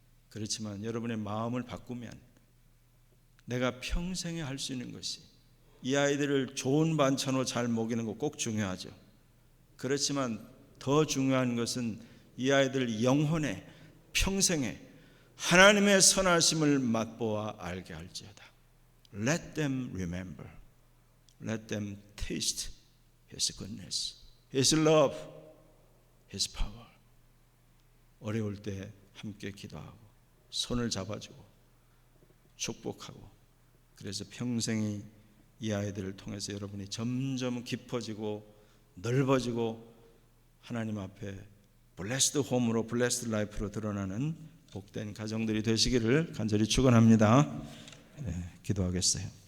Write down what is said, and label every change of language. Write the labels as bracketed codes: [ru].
[ko] 그렇지만 여러분의 마음을 바꾸면 내가 평생에 할 수 있는 것이, 이 아이들을 좋은 반찬으로 잘 먹이는 거 꼭 중요하죠. 그렇지만 더 중요한 것은 이 아이들 영혼에 평생에 하나님의 선하심을 맛보아 알게 할지어다. [en] Let them remember. Let them taste His goodness, His love, His power. [ko] 어려울 때 함께 기도하고 손을 잡아주고 축복하고, 그래서 평생이 이 아이들을 통해서 여러분이 점점 깊어지고 넓어지고 하나님 앞에 블레스드 홈으로 블레스드 라이프로 드러나는 복된 가정들이 되시기를 간절히 축원합니다. 기도하겠어요.